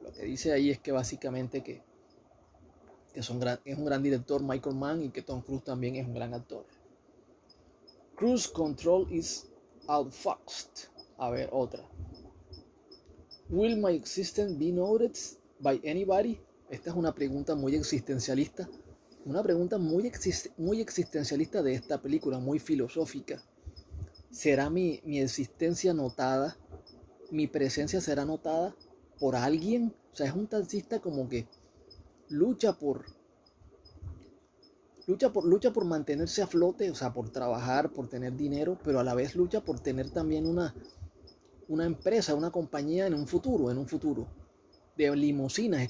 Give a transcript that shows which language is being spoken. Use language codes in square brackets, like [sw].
[es] Lo que dice ahí es que básicamente que es un gran director Michael Mann y que Tom Cruise también es un gran actor. [en] Cruise control is outfoxed. [es] A ver, otra. [en] Will my existence be noticed by anybody? [es] Esta es una pregunta muy existencialista. Una pregunta muy existencialista de esta película, muy filosófica. ¿Será mi existencia notada? ¿Mi presencia será notada por alguien? O sea, es un taxista como que lucha por mantenerse a flote, o sea, por trabajar, por tener dinero, pero a la vez lucha por tener también una empresa, una compañía en un futuro de limusinas.